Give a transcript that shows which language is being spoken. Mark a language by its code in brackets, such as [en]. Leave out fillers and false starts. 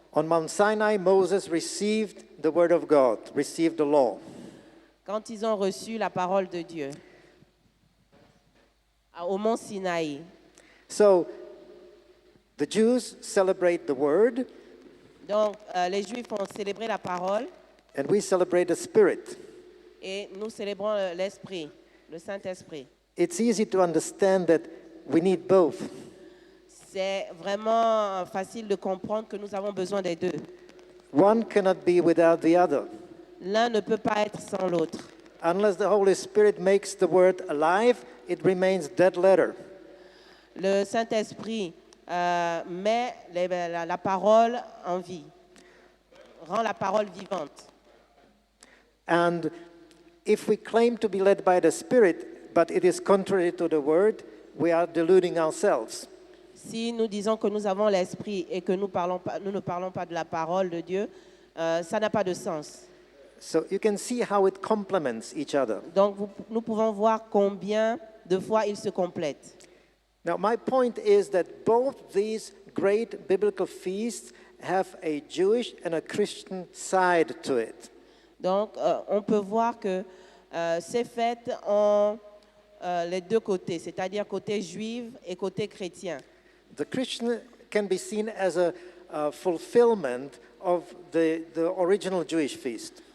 [en] On Mount Sinai, Moses received the Word of God, received the law. [fr] Quand ils ont reçu la parole de Dieu, au mont Sinaï. [en] So the Jews celebrate the Word, [fr] Donc, les Juifs ont célébré la parole [en] and we celebrate the Spirit. [fr] et nous célébrons l'Esprit, le Saint-Esprit. [en] It's easy to understand that we need both. [fr] C'est vraiment facile de comprendre que nous avons besoin des deux. [en] One cannot be without the other. [fr] L'un ne peut pas être sans l'autre. [en] Unless the Holy Spirit makes the Word alive, it remains dead letter. [fr] Le Saint-Esprit met la parole en vie, rend la parole vivante. [en] And if we claim to be led by the Spirit, but it is contrary to the Word, we are deluding ourselves. [fr] Si nous disons que nous avons l'Esprit et que nous ne parlons pas de la parole de Dieu, ça n'a pas de sens. [en] So you can see how it complements each other. [fr] Donc nous pouvons voir combien de fois ils se complètent. [en] Now, my point is that both these great biblical feasts have a Jewish and a Christian side to it. [fr] Donc on peut voir que ces fêtes ont les deux côtés, c'est-à-dire côté juif et côté chrétien. [en] The Christian can be seen as a fulfillment of the original Jewish feast.